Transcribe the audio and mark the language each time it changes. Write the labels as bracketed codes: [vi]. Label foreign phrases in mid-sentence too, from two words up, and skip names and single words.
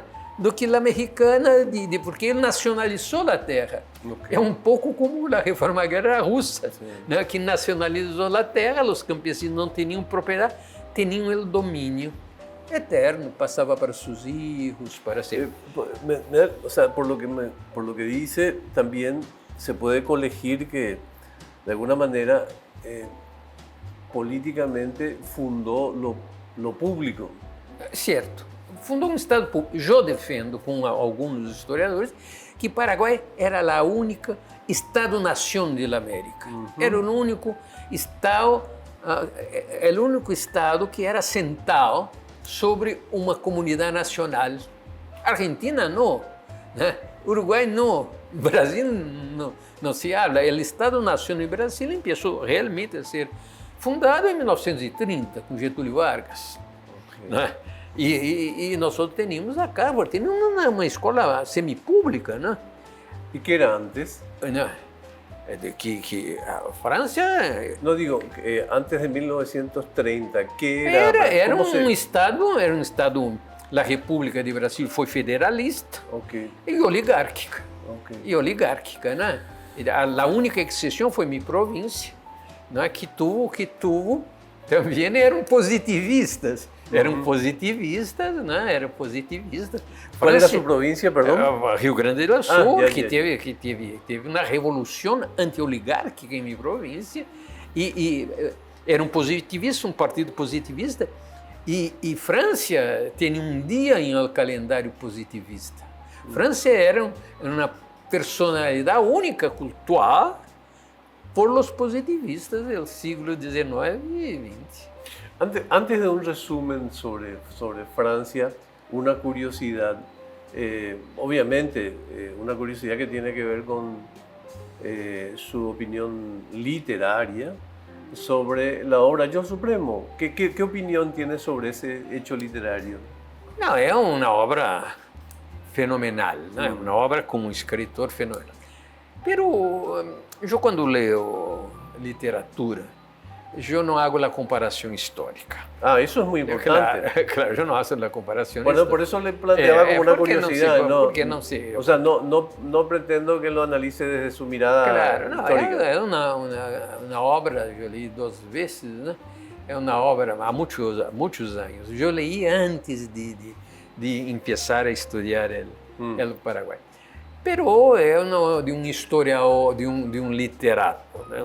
[pt] Do que a americana, porque ele nacionalizou a terra. Okay. É um pouco como a reforma agrária russa, né, que nacionalizou a terra, os campesinos não tinham propriedade, tinham o domínio eterno, passava para seus filhos, para ser... [es] O sea, por lo que dice, también se puede colegir que, de alguna manera, políticamente fundó lo público. [pt] Certo. Fundou um Estado público. Eu defendo, com alguns historiadores, que Paraguai era a única Estado-nação da América. Era o único Estado que era assentado sobre uma comunidade nacional. A Argentina não. Né? [es] Uruguay no, Brasil no se habla. El Estado-Nación en Brasil empezó realmente a ser fundado en 1930 con Getúlio Vargas. Ok. [pt] Né? E nós [es] teníamos acá, teníamos [pt] uma escola semipública, né? [es] ¿Y qué era antes? [pt] Né? Que a França [es] No digo, antes de 1930, ¿qué era? [pt] era [es] ¿Cómo se- [pt] um estado, a República de Brasil foi federalista [es] Ok, [pt] e oligárquica. [es] ok. [pt] E oligárquica, né? A única exceção foi minha província, né? [es] que tuvo, [pt] também eram positivistas. Eram positivistas, né? Eram positivistas. [es] ¿Cuál era [pt] França- [es] su provincia, perdón? [pt] Rio Grande do Sul, [es] ya, [pt] que [es] ya. [pt] teve uma revolução anti-oligárquica em minha província, era um positivista, um partido positivista, e França tem um dia em o calendário positivista. França era uma personalidade única cultural [es] por los [pt] positivistas do século XIX e XX. [es] Antes de un resumen sobre Francia, una curiosidad, obviamente una curiosidad que tiene que ver con su opinión literaria sobre la obra Yo Supremo. ¿Qué opinión tiene sobre ese hecho literario? [pt] Não, é uma obra fenomenal, né? Uma obra com um escritor fenomenal. Pero eu quando leio literatura, eu não hago a comparação histórica. [es] Ah, eso es muy importante. Claro, yo no hago la comparación. Bueno, por eso le planteaba como una porque curiosidad. no, ¿no? porque no sé. O sea, no pretendo que lo analice desde su mirada Claro, [pt] não, [es] histórica. [pt] é uma obra, eu li 2 vezes, né? É uma obra há muitos anos. Eu li antes de começar a estudar o Paraguai. Pero é de um historiador, de um literato, né?